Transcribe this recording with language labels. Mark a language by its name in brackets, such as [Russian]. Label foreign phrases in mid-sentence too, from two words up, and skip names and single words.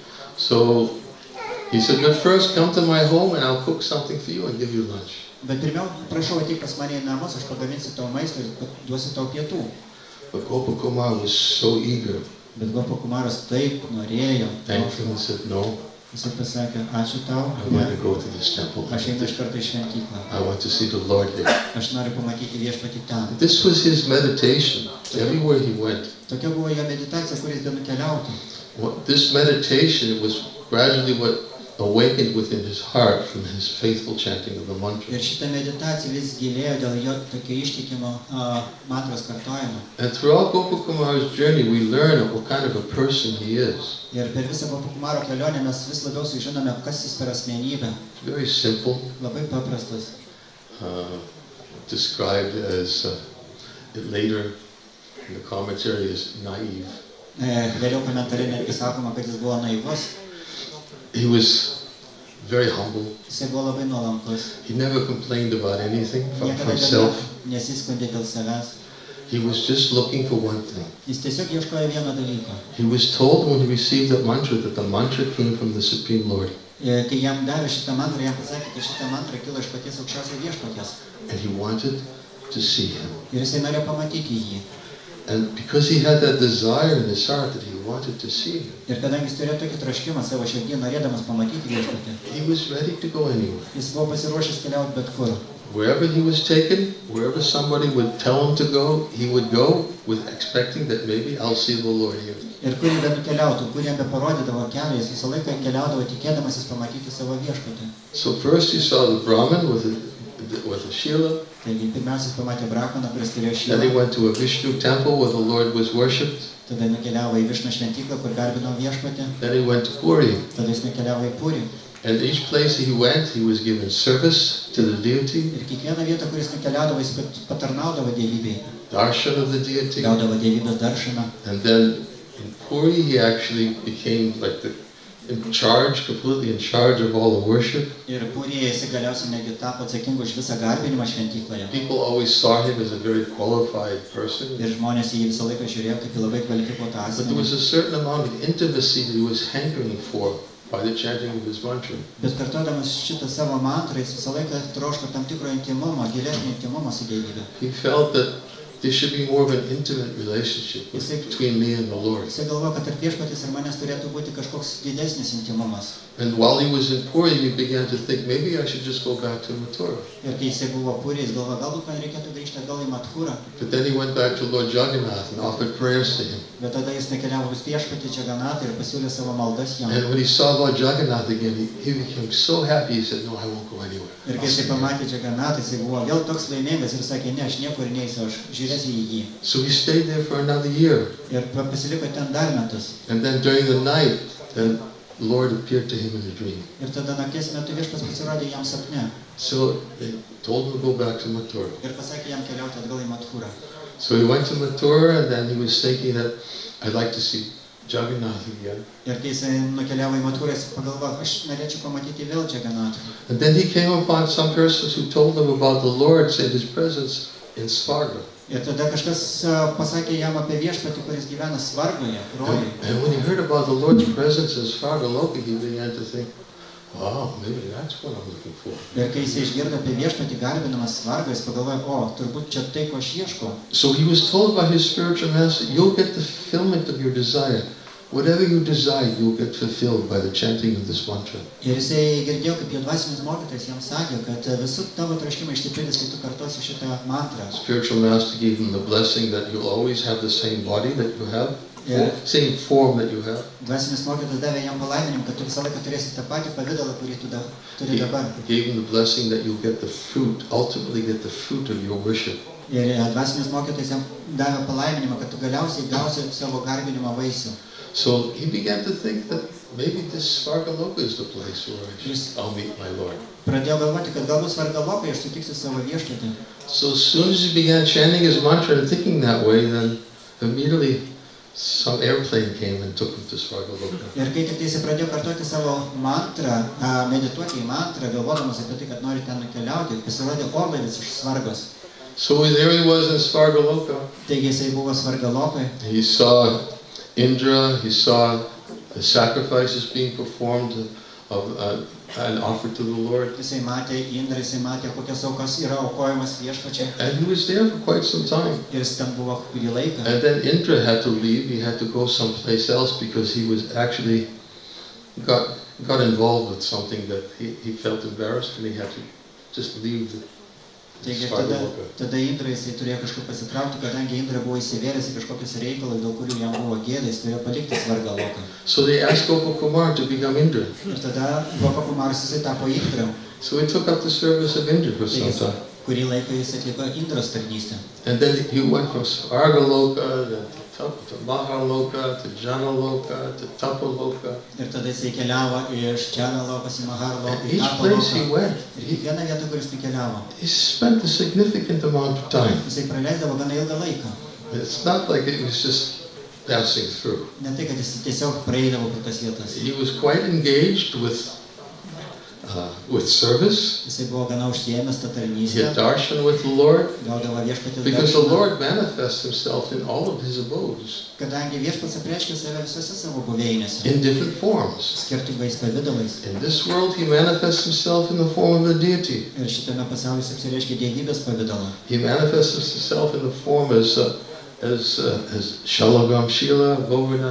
[English] So he said, but first come to my home and I'll cook something for you and give you lunch. [Lithuanian] Bet pirmiau, prašau, ateik pas mane į namus, aš pagaminsiu tau maistą ir duosiu tau pietų. [English] But Gopakumar was so eager. [Lithuanian] Bet Gopakumaras taip norėjo. [English] Thankfully he said, no, [Lithuanian] Jisai pasakė, ačiū tau, [English] I want to go to this temple. [Lithuanian] aš einu iš karto į šventyklą. [English] I want to see the Lord there. [Lithuanian] Aš noriu pamatyti viešpatį ten. [English] This was his meditation everywhere he went. [Lithuanian] Tokia buvo jo meditacija, kuris benukeliautų. [English] This meditation was gradually what awakened within his heart from his faithful chanting of the mantra. [Lithuanian] Ir šita meditacija vis gilėjo dėl jo tokio ištikimo mantros kartojimo. [English] And throughout Gopakumar's journey, we learn what kind of a person he is. [Lithuanian] Ir per visą Gopakumaro kelionę mes vis labiau sužinome, kas jis per asmenybę. [English] Very simple, [Lithuanian] Labai paprastas. [English] described as later in the commentary as naive. [Lithuanian] Vėliau komentare netgi sakoma, kad jis buvo naivus. [English] He was very humble. [Lithuanian] Jisai buvo labai nuolankus. [English] He never complained about anything for [Lithuanian] Niekada [English] himself. [Lithuanian] nesiskundė dėl savęs. [English] He was just looking for one thing. [Lithuanian] Jis tiesiog ieškojo vieno dalyko. [English] He was told when he received that the mantra came from the Supreme Lord. [Lithuanian] Kai jam davė šitą mantrą, jam pasakė, kad šitą mantrą kilo iš paties aukščiausio viešpaties. [English] And he wanted to see him. [Lithuanian] Ir jisai norėjo pamatyti jį. [English] And because he had that desire in his heart that he wanted to see him, [Lithuanian] Ir kadangi jis turėjo tokį troškimą savo širdį, norėdamas pamatyti viešpatį, [English] he was ready to go anywhere. [Lithuanian] jis buvo pasiruošęs keliauti bet kur. [English] Wherever he was taken, wherever somebody would tell him to go, he would go with expecting that maybe I'll see the Lord here. [Lithuanian] Ir kur jį benukeliautų, kur jam beparodydavo kelią, jis visą laiką keliaudavo tikėdamasis pamatyti savo viešpatį. [English] So first he saw the Brahmin with a Shila. [Lithuanian] Taigi pirmiausia jis pamatė Brahmaną, kuris turėjo [English] Then he [Lithuanian] šilą. [English] went to a Vishnu temple where the Lord was worshipped. [Lithuanian] Tada nukeliavo į Višnu šventyklą, kur garbino viešpatį. [English] Then he went to Puri. [Lithuanian] Tada jis nukeliavo į Purį. [English] And each place he went, he was given service to the deity, [Lithuanian] Ir kiekvieną vietą, kuris nukeliaudavo, jis patarnaudavo dievybei. [English] darshan of the deity. [Lithuanian] Gaudavo dievybės daršaną. [English] And then in Puri he actually became like completely in charge of all the worship. [Lithuanian] Ir Pūryje jis galiausiai netgi tapo atsakingu už visą garbinimą šventykloje. [English] People always saw him as a very qualified person. [Lithuanian] Ir žmonės į jį visą laiką žiūrėjo kaip į labai kvalifikuotą [English] But there [Lithuanian] asmenį. [English] was a certain amount of intimacy that he was hankering for by the chanting of his mantra. [Lithuanian] Bet kartodamas šitą savo mantrą, jis visą laiką troško tam tikro intimumo, gilesnio intimumo su dievybė. [English] He felt that there should be more of an intimate relationship between me and the Lord. [Lithuanian] Jisai galvoja, kad tarp viešpaties ir manęs turėtų būti kažkoks didesnis intymumas. [English] And while he was in Puri, he began to think, maybe I should just go back to Mathura. [Lithuanian] Ir kai jisai buvo Puri, jis galvoja, galbūt man reikėtų grįžti atgal į Mathurą. [English] But then he went back to Lord Jagannath and offered prayers to him. [Lithuanian] Bet tada jis nekeliavo pas viešpatį Džaganatą ir pasiūlė savo maldas jam. [English] And when he saw Lord Jagannath again, he became so happy, he said, no, I won't go anywhere. [Lithuanian] Ir kai jisai pamatė Džaganatą, jisai buvo vėl toks laimingas ir sakė, ne, aš niekur neisiu, aš žiūrėsiu į jį. [English] So he stayed there for another year. [Lithuanian] Ir pasiliko ten dar metus. [English] And then during the night, the Lord appeared to him in a dream. [Lithuanian] Ir tada nakties metu viešpats pasirodė jam sapne. [English] So they told him to go back to Mathura. [Lithuanian] Ir pasakė jam keliauti atgal į Mathurą. [English] So he went to Mathura, and then he was thinking that I'd like to see Jagannath again. [Lithuanian] Ir kai jisai nukeliavo į Mathurą, jis pagalvojo, aš norėčiau pamatyti vėl Džaganatą. [English] And then he came upon some persons who told him about the Lord and his presence in Svarga. [Lithuanian] Ir tada kažkas pasakė jam apie viešpatį, kuris gyvena Svargoje, rojuje. [English] And when he heard about the Lord's presence in Svarga Loka, he began to think, wow, maybe that's what I'm looking for. [Lithuanian] Ir kai jisai išgirdo apie viešpatį garbinamas Svargą, jis pagalvojo, o, turbūt čia tai, ko aš ieškau. [English] So he was told by his spiritual master, you'll get the fulfillment of your desire. Whatever you desire, you'll get fulfilled by the chanting of this mantra. [Lithuanian] Ir jisai girdėjo, kaip jo dvasinis mokytojas jam sakė, kad visų tavo troškimai išsipildys, kai tu kartosi šitą mantrą. [English] Spiritual master gave him the blessing that you'll always have the same body that you have, same form that you have. [Lithuanian] Dvasinis mokytojas davė jam palaiminimą, kad tu visą laiką turėsi tą patį pavidalą, kurį tu turi dabar. [English] He gave him the blessing that you'll get the fruit, ultimately get the fruit of your worship. [Lithuanian] Ir dvasinis mokytojas jam davė palaiminimą, kad tu galiausiai gausi savo garbinimo vaisių. [English] So he began to think that maybe this Svarga Loka is the place where I'll meet my Lord. [Lithuanian] Pradėjo galvoti, kad galbūt Svarga Lokoje aš sutiksiu savo viešpatį. [English] So as soon as he began chanting his mantra and thinking that way, then immediately some airplane came and took him to Svarga Loka. [Lithuanian] Ir kai tik jis pradėjo kartoti savo mantrą, medituoti į mantrą, galvodamas apie tai, kad nori ten nukeliauti, pasirodė orlaivis iš Svargos. [English] So there he was in Svarga Loka. [Lithuanian] Taigi jisai buvo Svarga Lokoje. [English] He saw Indra, he saw the sacrifices being performed and offered to the Lord. [Lithuanian] Jisai matė Indrą, jisai matė, kokios aukos yra aukojamas viešpačiai. [English] And he was there for quite some time. [Lithuanian] Ir jis ten buvo kurį laiką. [English] And then Indra had to leave. He had to go someplace else because he was actually got involved with something that he felt embarrassed and he had to just leave the [Lithuanian] Taigi tada Indra jisai turėjo kažkur pasitraukti, kadangi Indra buvo įsivėlęs į kažkokius reikalus, dėl kurių jam buvo gėda, jis turėjo palikti Svarga Loką. [English] So they asked Gopakumar to become Indra. [Lithuanian] Ir tada Gopakumaras jisai tapo Indra. [English] So he took up the service of Indra for some time. [Lithuanian] Kurį laiką jis atliko Indros tarnystę. [English] And then he went from Svarga Loka to Mahaloka, to Jana Loka, to Tapa Loka. [Lithuanian] Ir tada jisai keliavo iš Jana Lokos į Mahar Loką, į [English] Each [Lithuanian] Tapa [English] place he [Lithuanian] Loką. [English] went, [Lithuanian] Ir kiekvieną vietą, kuris nukeliavo, [English] he spent a significant amount of time. [Lithuanian] jisai praleisdavo gana ilgą laiką. [English] It's not like it was just passing through. [Lithuanian] Ne tai, kad jis tiesiog praeidavo pro tas vietas. [English] He was quite engaged with service. [Lithuanian] Jisai buvo gana užsiėmęs tą [English] He [Lithuanian] tarnystę, [English] had darshan with the Lord. [Lithuanian] gaudavo viešpatės [English] Because the [Lithuanian] darshaną. [English] Lord manifests himself in all of his abodes [Lithuanian] Kadangi viešpats apreiškia save visose savo buveinėse, [English] in different forms. [Lithuanian] skirtingais pavidalais. [English] In this world, he manifests himself in the form of a deity. [Lithuanian] Ir šitame pasaulyje jis apsireiškia dievybės pavidalą. [English] He manifests himself in the form as Shalagam Shila, Govardhan